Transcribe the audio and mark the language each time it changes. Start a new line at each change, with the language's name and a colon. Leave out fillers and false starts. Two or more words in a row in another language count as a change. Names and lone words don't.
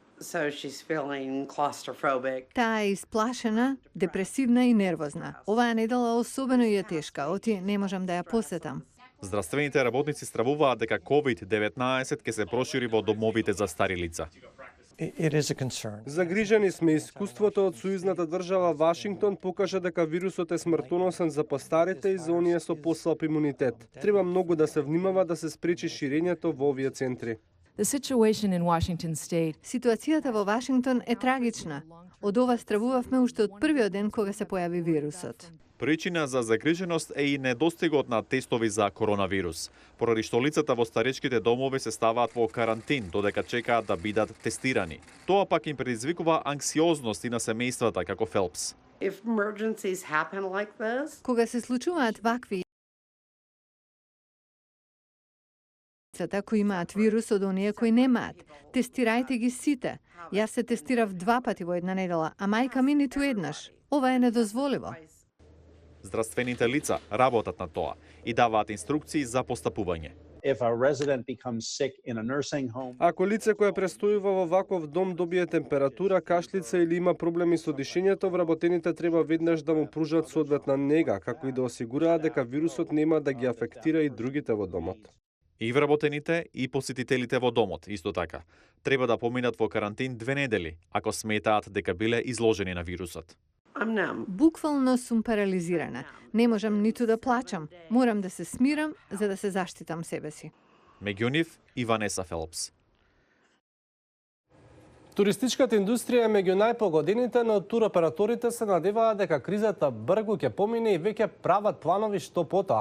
Macedonian: Таа е исплашена, депресивна и нервозна. Оваа недела особено е тешка, оти не можам да ја посетам. Здравствените работници стравуваат дека COVID-19 ќе се прошири во домовите за стари лица.
English: It is a concern.
Macedonian: Загрижени сме. Искуството од сојузната држава Вашингтон покажа дека вирусот е смртоносен за постарите и за оние со послаб имунитет. Треба многу да се внимава да се спречи ширењето во овие центри.
English: The situation in Washington state
Macedonian: Ситуацијата во Вашингтон е трагична. Од ова стравувавме уште од првиот ден кога се појави вирусот. Причина за загриженост е и недостигот на тестови за коронавирус, поради што лицата во старечките домови се ставаат во карантин додека чекаат да бидат тестирани. Тоа пак им предизвикува анксиозност и на семејствата како Фелпс.
English: If emergencies happen like this,
Macedonian: Кога се случуваат вакви кои имаат вирус од оние кои немаат, тестирајте ги сите. Јас се тестирав 2 пати во една недела, а мајка ми ниту еднаш. Ова е недозволиво. Здравствените лица работат на тоа и даваат инструкции за постапување.
English: If a resident becomes sick in a nursing home,
Macedonian: Ако лице кое престојува во ваков дом добие температура, кашлица или има проблеми со дишењето, вработените треба веднаш да му пружат соодветна нега, како и да осигураат дека вирусот нема да ги афектира и другите во домот. И вработените и посетителите во домот, исто така, треба да поминат во карантин 2 недели, ако сметаат дека биле изложени на вирусот.
English: I'm numb.
Macedonian: Буквално сум парализирана. Не можам ниту да плачам. Морам да се смирам за да се заштитам себе си. Меѓу нив и Ванеса Фелпс. Туристичката индустрија е меѓу најпогодените, но туроператорите се надеваат дека кризата бргу ќе помине и веќе прават планови што потоа.